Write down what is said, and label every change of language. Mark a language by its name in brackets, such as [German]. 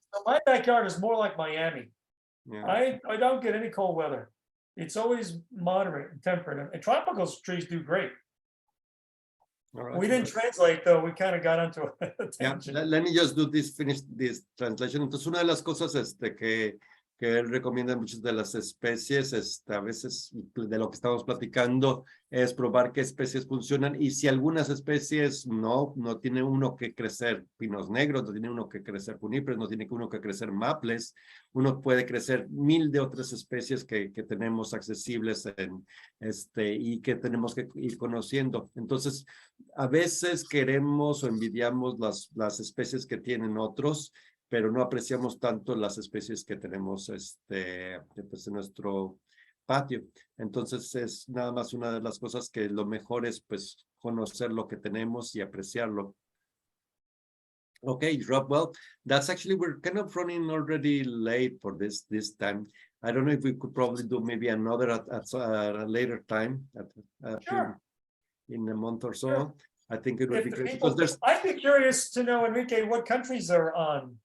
[English] So my backyard is more like Miami. Yeah. I don't get any cold weather. It's always moderate and temperate. And tropical trees do great. We didn't translate though. We kind of got into it. Let me just finish this translation. [Spanish] Entonces, una de las cosas que él recomienda muchas de las especies, a veces de lo que estamos platicando, es probar qué especies funcionan y si algunas especies no tiene uno que crecer pinos negros, no tiene uno que crecer junipers, no tiene uno que crecer maples, uno puede crecer 1000 de otras especies que tenemos accesibles y que tenemos que ir conociendo. Entonces, a veces queremos o envidiamos las especies que tienen otros, pero no apreciamos tanto las especies que tenemos pues, en nuestro patio. Entonces es nada más una de las cosas que lo mejor es pues conocer lo que tenemos y apreciarlo. [English] Okay, Rob, well, that's actually, we're kind of running already late for this time. I don't know if we could probably do maybe another at a later time, Sure. In a month or so. Sure. I think it would be great because there's. I'd be curious to know, Enrique, what countries they're on.